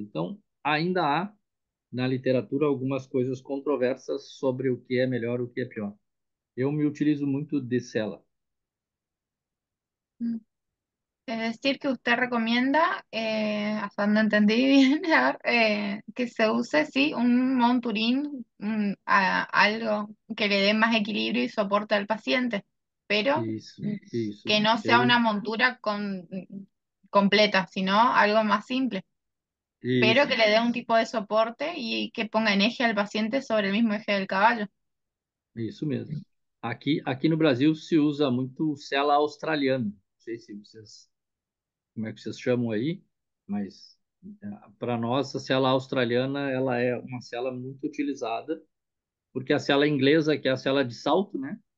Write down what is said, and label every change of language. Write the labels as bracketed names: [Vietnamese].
[Portuguese] Então, ainda há na literatura algumas coisas controversas sobre o que é melhor, o que é pior. Eu me utilizo muito de cela. Mm. [Spanish] Es decir, que usted recomienda, hasta donde entendí bien, a ver, que se use, sí, un monturín, algo que le dé más equilibrio y soporte al paciente, pero [Portuguese] Isso, isso. [Spanish] que no sea una montura completa, sino algo más simple, pero [Portuguese] Isso, [Spanish] que le dé un tipo de soporte y que ponga en eje al paciente sobre el mismo eje del caballo. [Portuguese] isso mesmo. Aqui no Brasil se usa muito cela australiana. Não sei se vocês, como é que vocês chamam aí, mas para nós a cela australiana ela é uma cela muito utilizada, porque a cela inglesa, que é a cela de salto, né?